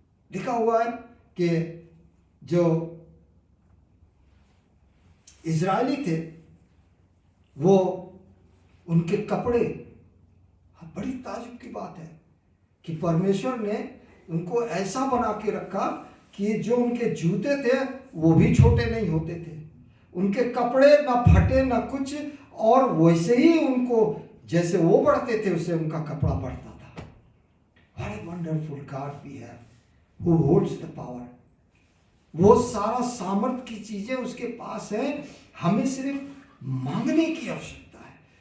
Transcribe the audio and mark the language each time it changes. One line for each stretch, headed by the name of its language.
Hindi: लिखा हुआ है कि जो इजरायली थे वो उनके कपड़े, बड़ी ताज्जुब की बात है कि परमेश्वर ने उनको ऐसा बना के रखा कि जो उनके जूते थे वो भी छोटे नहीं होते थे, उनके कपड़े ना फटे ना कुछ, और वैसे ही उनको जैसे वो बढ़ते थे उससे उनका कपड़ा बढ़ता था।
English: What a wonderful God we have, who holds the power.
Hindi: वो सारा सामर्थ की चीजें उसके पास है, हमें सिर्फ मांगने की आवश्यकता है।